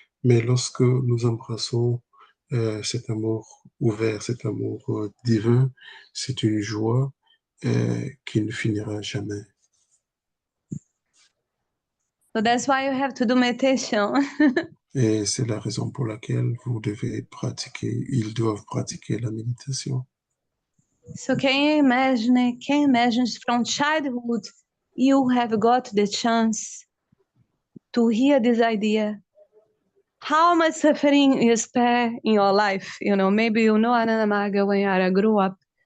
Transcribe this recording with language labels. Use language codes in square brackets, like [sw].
[fr] Mais lorsque nous embrassons cet amour ouvert, cet amour divin, c'est une joie qui ne finira jamais. [en] So that's why you have to do meditation. [fr] Et c'est la raison pour laquelle vous devez pratiquer, ils doivent pratiquer la méditation. [en] So can you imagine from childhood you have got the chance to hear this idea? How much suffering you spare in your life? You know, maybe you know Anana Maga when you grew up.